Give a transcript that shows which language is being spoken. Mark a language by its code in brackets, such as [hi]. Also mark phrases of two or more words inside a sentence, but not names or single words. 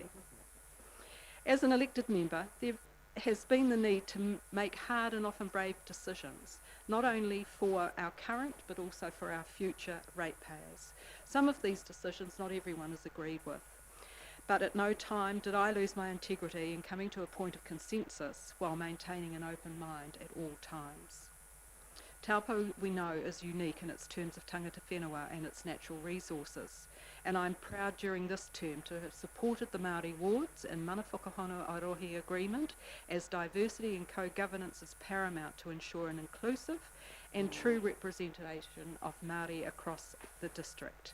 [en] As an elected member, there has been the need to make hard and often brave decisions, not only for our current but also for our future ratepayers. Some of these decisions not everyone has agreed with, but at no time did I lose my integrity in coming to a point of consensus while maintaining an open mind at all times. Taupo, we know, is unique in its terms of [mi] tangata whenua [en] and its natural resources, and I'm proud during this term to have supported the Māori wards in Mana Whakahono Arohi Agreement, as diversity and co-governance is paramount to ensure an inclusive and true representation of Māori across the district.